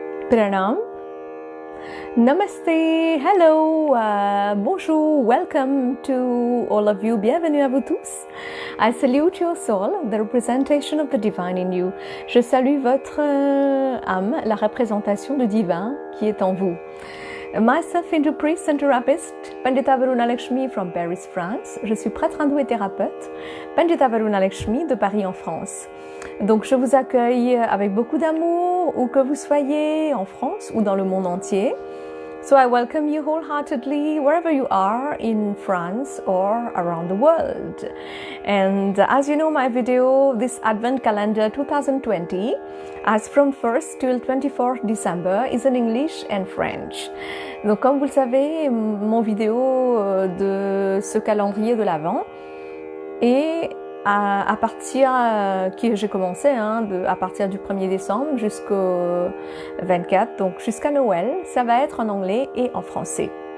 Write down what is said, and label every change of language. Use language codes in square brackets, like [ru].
[en] Pranaam, Namaste, hello, bonjour, welcome to all of you, [fr] bienvenue à vous tous. [en] I salute your soul, the representation of the divine in you. [fr] Je salue votre âme, la représentation du divin qui est en vous. [en] Myself, Hindu priest and therapist, Pandita Varuna Lakshmi from Paris, France. [fr] Je suis prêtre hindou et thérapeute, Pandita Varuna Lakshmi de Paris en France. Donc je vous accueille avec beaucoup d'amour, où que vous soyez, en France ou dans le monde entier. [en] So I welcome you wholeheartedly wherever you are in France or around the world. And as you know, my video, this Advent Calendar 2020, as from 1st till 24th December, is in English and French. [fr] Donc comme vous le savez, mon vidéo de ce calendrier de l'Avent est à partir que j'ai commencé à partir du 1er décembre jusqu'au 24, donc jusqu'à Noël, ça va être en anglais et en français.